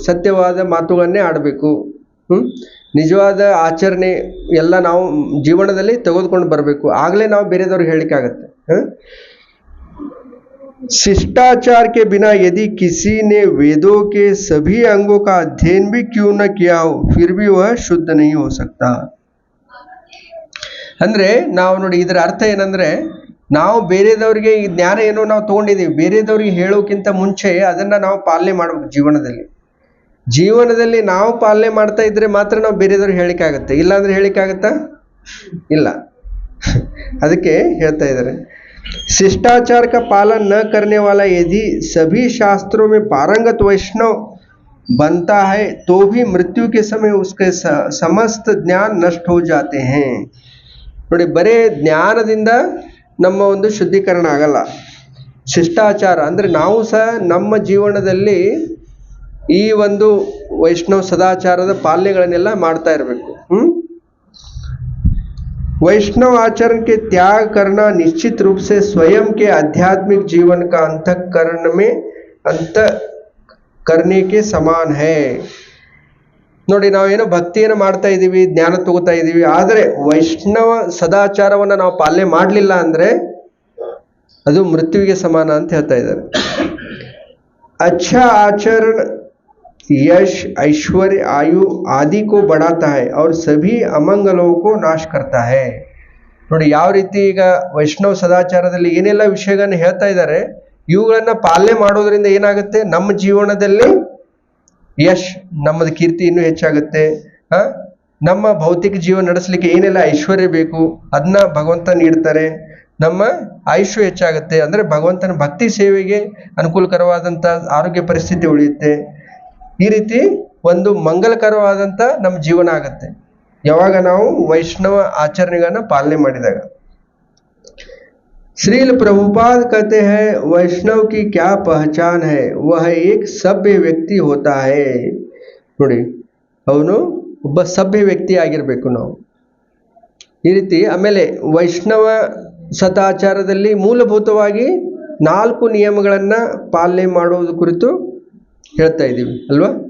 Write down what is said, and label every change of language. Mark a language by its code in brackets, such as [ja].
[kn] ಸತ್ಯವಾದ ಮಾತುಗಳನ್ನೇ ಆಡಬೇಕು. ನಿಜವಾದ ಆಚರಣೆ ಎಲ್ಲ ನಾವು ಜೀವನದಲ್ಲಿ ತೆಗೆದುಕೊಂಡು ಬರಬೇಕು. ಆಗಲೇ ನಾವು ಬೇರೆದವ್ರಿಗೆ ಹೇಳಿಕ್ಕಾಗತ್ತೆ. [hi] शिष्टाचार के बिना यदि किसी ने वेदों के सभी अंगों का अध्ययन भी क्यों न किया हो, फिर भी वह शुद्ध नहीं हो सकता. [kn] ಅಂದ್ರೆ ನಾವು ನೋಡಿ, ಇದರ ಅರ್ಥ ಏನಂದ್ರೆ, ನಾವು ಬೇರೆದವರಿಗೆ ಈ ಜ್ಞಾನ ಏನೋ ನಾವು ತಗೊಂಡಿದ್ದೀವಿ, ಬೇರೆದವ್ರಿಗೆ ಹೇಳೋಕ್ಕಿಂತ ಮುಂಚೆ ಅದನ್ನ ನಾವು ಪಾಲನೆ ಮಾಡಬೇಕು. ಜೀವನದಲ್ಲಿ ನಾವು ಪಾಲನೆ ಮಾಡ್ತಾ ಇದ್ರೆ ಮಾತ್ರ ನಾವು ಬೇರೆದವ್ರಿಗೆ ಹೇಳಿಕ್ಕಾಗತ್ತೆ. ಇಲ್ಲಾಂದ್ರೆ ಹೇಳಿಕ್ಕಾಗತ್ತಾ? ಇಲ್ಲ. ಅದಕ್ಕೆ ಹೇಳ್ತಾ ಇದ್ದಾರೆ, [hi] शिष्टाचार का पालन न करने वाला यदि सभी शास्त्रों में पारंगत वैष्णव बनता है तो भी मृत्यु के समय उसके समस्त ज्ञान नष्ट हो जाते हैं. [kn] ನೋಡಿ, ಬರೇ ಜ್ಞಾನದಿಂದ ನಮ್ಮ ಒಂದು ಶುದ್ಧೀಕರಣ ಆಗಲ್ಲ. ಶಿಷ್ಟಾಚಾರ ಅಂದರೆ ನಾವು ಸಹ ನಮ್ಮ ಜೀವನದಲ್ಲಿ ಈ ಒಂದು ವೈಷ್ಣವ ಸದಾಚಾರದ ಪಾಲನೆಗಳನ್ನೆಲ್ಲ ಮಾಡ್ತಾ ಇರಬೇಕು. [hi] वैष्णव आचरण के त्याग करना निश्चित रूप से स्वयं के आध्यात्मिक जीवन का अंतःकरण में अंत करने के समान है. [kn] ನೋಡಿ, ನಾವೇನೋ ಭಕ್ತಿಯನ್ನು ಮಾಡ್ತಾ ಇದ್ದೀವಿ, ಜ್ಞಾನ ತಗೋತಾ ಇದ್ದೀವಿ, ಆದರೆ ವೈಷ್ಣವ ಸದಾಚಾರವನ್ನು ನಾವು ಪಾಲನೆ ಮಾಡಲಿಲ್ಲ ಅಂದರೆ ಅದು ಮೃತ್ಯುವಿಗೆ ಸಮಾನ ಅಂತ ಹೇಳ್ತಾ ಇದ್ದಾರೆ. [hi] अच्छा आचरण यश, ऐश्वर्य, आयु आदि को बढ़ाता है और सभी अमंगलों को नाश करता है. [kn] ನೋಡಿ, ಯಾವ ರೀತಿ ಈಗ ವೈಷ್ಣವ ಸದಾಚಾರದಲ್ಲಿ ಏನೆಲ್ಲ ವಿಷಯಗಳನ್ನ ಹೇಳ್ತಾ ಇದ್ದಾರೆ, ಇವುಗಳನ್ನ ಪಾಲನೆ ಮಾಡೋದ್ರಿಂದ ಏನಾಗುತ್ತೆ, ನಮ್ಮ ಜೀವನದಲ್ಲಿ ಯಶ್, ನಮ್ಮದು ಕೀರ್ತಿ ಇನ್ನೂ ಹೆಚ್ಚಾಗುತ್ತೆ. ನಮ್ಮ ಭೌತಿಕ ಜೀವನ ನಡೆಸಲಿಕ್ಕೆ ಏನೆಲ್ಲ ಐಶ್ವರ್ಯ ಬೇಕು ಅದನ್ನ ಭಗವಂತ ನೀಡ್ತಾರೆ. ನಮ್ಮ ಆಯುಷ್ಯ ಹೆಚ್ಚಾಗುತ್ತೆ, ಅಂದರೆ ಭಗವಂತನ ಭಕ್ತಿ ಸೇವೆಗೆ ಅನುಕೂಲಕರವಾದಂಥ ಆರೋಗ್ಯ ಪರಿಸ್ಥಿತಿ ಉಳಿಯುತ್ತೆ. ಈ ರೀತಿ ಒಂದು ಮಂಗಲಕರವಾದಂಥ ನಮ್ಮ ಜೀವನ ಆಗುತ್ತೆ ಯಾವಾಗ ನಾವು ವೈಷ್ಣವ ಆಚರಣೆಗಳನ್ನ ಪಾಲನೆ ಮಾಡಿದಾಗ. [hi] श्रील प्रभुपाद कहते हैं, वैष्णव की क्या पहचान है, वह एक सभ्य व्यक्ति होता है. [kn] ನೋಡಿ, ಅವನು ಒಬ್ಬ ಸಭ್ಯ ವ್ಯಕ್ತಿ ಆಗಿರಬೇಕು ನಾವು. ಈ ರೀತಿ ಆಮೇಲೆ ವೈಷ್ಣವ ಸದಾಚಾರದಲ್ಲಿ ಮೂಲಭೂತವಾಗಿ 4 ನಿಯಮಗಳನ್ನು ಪಾಲನೆ ಮಾಡೋದು ಕುರಿತು ಹೇಳ್ತಾ ಇದ್ದೀವಿ ಅಲ್ವಾ.